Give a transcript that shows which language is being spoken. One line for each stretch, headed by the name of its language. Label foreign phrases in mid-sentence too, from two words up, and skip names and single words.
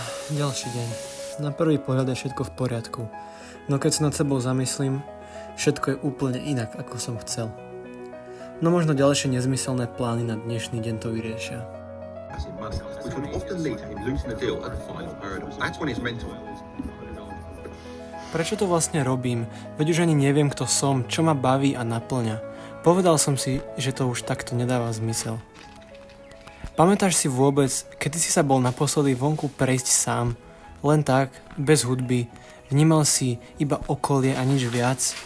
Slovak: Ďalší deň. Na prvý pohľad je všetko v poriadku, no keď sa nad sebou zamyslím, všetko je úplne inak, ako som chcel. No možno ďalšie nezmyselné plány na dnešný deň to vyriešia.
English: Which would often lead to him losing the deal at the final hurdle. That's when his mental.
Slovak: Prečo to vlastne robím? Veď už ani neviem, kto som, čo ma baví a naplňa. Povedal som si, že to už takto nedáva zmysel. Pamätáš si vôbec, kedy si sa bol naposledy vonku prejsť sám? Len tak, bez hudby, vnímal si iba okolie a nič viac?